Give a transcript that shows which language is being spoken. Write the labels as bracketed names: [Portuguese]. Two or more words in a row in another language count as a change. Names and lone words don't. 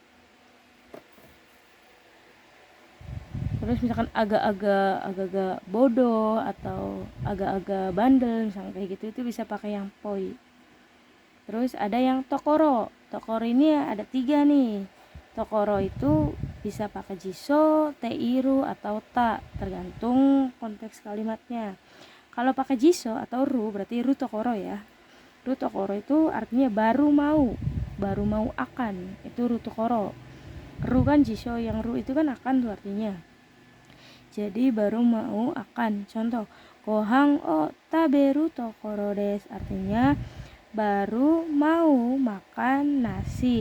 [Indonesian] Terus misalkan agak-agak bodoh atau agak-agak bandel misalkan kayak gitu, itu bisa pakai yang poi. Terus ada yang tokoro. Tokoro ini ada 3 nih. Tokoro itu bisa pakai jiso, teiru atau ta, tergantung konteks kalimatnya. Kalau pakai jiso atau ru berarti [Japanese] るところ [Indonesian] ya. [Japanese] るところ [Indonesian] itu artinya baru mau akan, itu [Japanese] るところ. [Indonesian] Ru kan jiso, yang ru itu kan akan tuh artinya. Jadi baru mau akan. Contoh, [Japanese] ご飯を食べるところです, [Indonesian] artinya baru mau makan nasi.